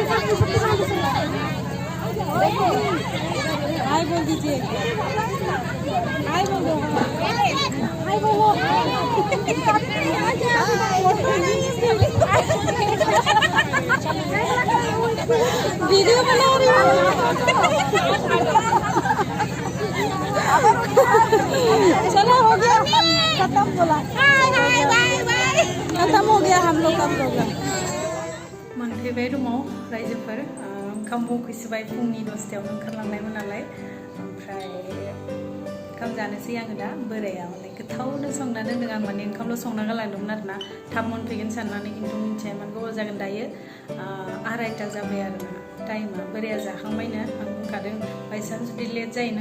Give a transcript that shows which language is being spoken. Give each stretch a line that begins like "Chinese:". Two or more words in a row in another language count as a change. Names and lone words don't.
Hindi: हाय बोल दीजिए हाय बोलो हाय बोलो वीडियो बना रही हूँ चलो हो गया खत्म बोला खत्म हो गया हम लोग का प्रोग्राम मोनफैबाय
Bodo: रुमाव रायजोफोर ओंखाम उखैसोबाय फुंनि 10टायावनो ओंखारलांनायमोन नालाय ओमफ्राय ओंखाम जानोसै आङो दा बोराया माने गोथावनो संना दोनदों आं माने ओंखामल' संना गालांदोंमोन आरोना थाब मोनफैगोन साननानै खिन्थु मिन्थियामोन गोबाव जागोन दायो 2:30 जाबाय आरोना टाइमा बोराया जाखांबायनो आं बुंखादों बायसान्स जुदि लेट जायो नों